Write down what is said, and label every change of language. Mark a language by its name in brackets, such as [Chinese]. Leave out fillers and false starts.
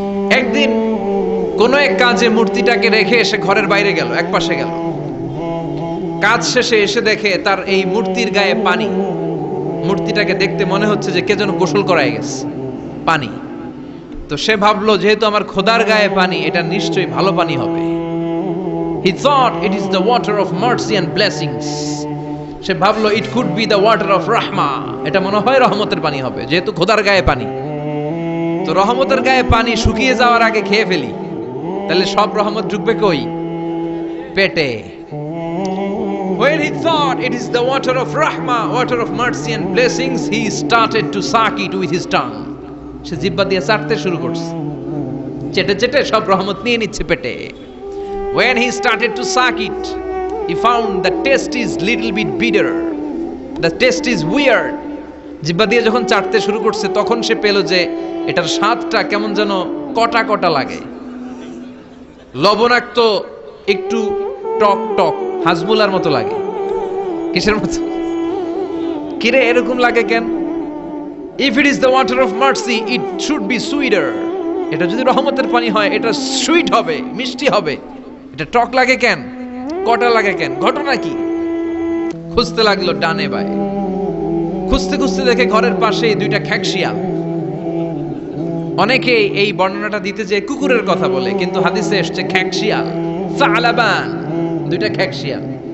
[Bangla] একদিন কোন এক কাজে মূর্তিটাকে রেখে এসে ঘরের বাইরে গেল, এক পাশে গেল। কাজ শেষে এসে দেখে তার এই মূর্তির গায়ে পানি। মূর্তিটাকে দেখতে মনে হচ্ছে যে কে যেন গোসল করায় গেছে, পানি। তো সে ভাবলো যেহেতু আমার খোদার গায়ে পানি, এটা নিশ্চয়ই ভালো পানি হবে। [English] He thought it is the water of mercy and blessings. [Bangla] সে ভাবলো [English] it could be the water of rahma. [Bangla] এটা মনে হয় রহমতের পানি হবে, যেহেতু খোদার গায়ে পানি। তো রহমতের গায়ে পানি শুকিয়ে যাওয়ার আগে খেয়ে ফেলি, তাহলে সব রহমত ঢুকবে কই? পেটে। [English] When he thought it is the water of rahma, water of mercy and blessings, he started to suck it with his tongue. [Bangla] সে জিহ্বা দিয়ে চাটতে শুরু করছে, চেটে চেটে সব রহমত নিয়ে নিচ্ছে পেটে। [English] When he started to suck it, he found the taste is little bit bitter. The taste is weird. [Bangla] জিহ্বা দিয়ে যখন চাটতে শুরু করছে তখন সে পেল যে এটার স্বাদটা কেমন যেন কটা কটা লাগে, লবণাক্ত, একটু টক টক, হাজমুলার মতো লাগে। কিসের মতো? কিরে এরকম লাগে কেন? [English] If it is the water of mercy, it should be sweeter. [Bangla] এটা যদি রহমতের পানি হয় এটা সুইট হবে, মিষ্টি হবে। এটা টক লাগে কেন, কটা লাগে কেন, ঘটনা কি? খুঁজতে লাগলো ডানে বায়ে, খুঁজতে খুঁজতে দেখে ঘরের পাশে দুইটা খ্যাকশিয়াল। অনেকে এই বর্ণনাটা দিতে যে কুকুরের কথা বলে, কিন্তু হাদিসে এসেছে খ্যাকশিয়াল, সালাবান, দুইটা খ্যাকশিয়াল।